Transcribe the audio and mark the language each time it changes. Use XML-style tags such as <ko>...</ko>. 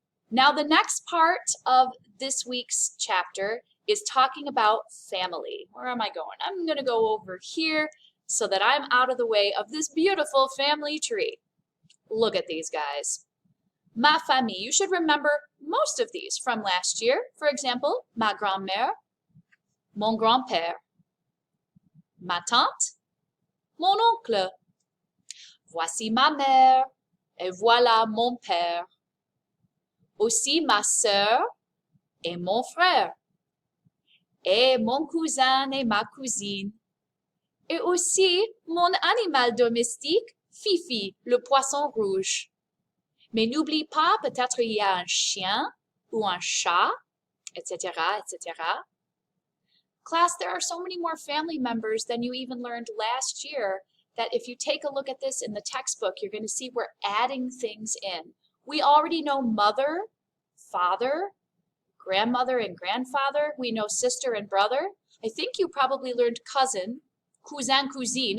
<en>Now the next part of this week's chapter is talking about family. Where am I going? I'm going to go over here so that I'm out of the way of this beautiful family tree. Look at these guys.</en> <fr>Ma famille.</fr> <en>You should remember most of these from last year. For example,</en> <fr>ma grand-mère, mon grand-père, ma tante, mon oncle. Voici ma mère, et voilà mon père. Aussi ma sœur et mon frère. Et mon cousin et ma cousine. Et aussi mon animal domestique, Fifi, le poisson rouge. Mais n'oublie pas, peut-être il y a un chien ou un chat, etc., etc.</fr> <en>Class, there are so many more family members than you even learned last year that if you take a look at this in the textbook, you're going to see we're adding things in. We already know mother, father, grandmother and grandfather. We know sister and brother. I think you probably learned cousin, cousin, cousine.</en>